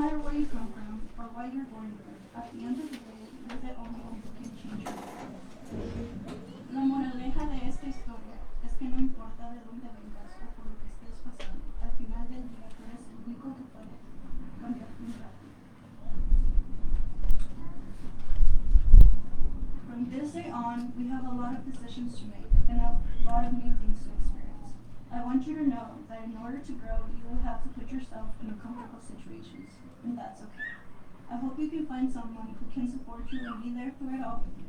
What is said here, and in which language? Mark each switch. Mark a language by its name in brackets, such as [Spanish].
[English] where you come from or what you're going through. At the end of the day, you're the only one who can change your life. [Spanish] La moraleja de esta historia es que no importa de dónde vengas o por lo que estés pasando, al final del día tú eres el único que puede cambiar tu vida. [English] From this day on, we have a lot of decisions to make and a lot of new things to experience. I want you to know that in order to grow, you will have to put yourself in uncomfortable situations, and that's okay. I hope you can find someone who can support you and be there through it all.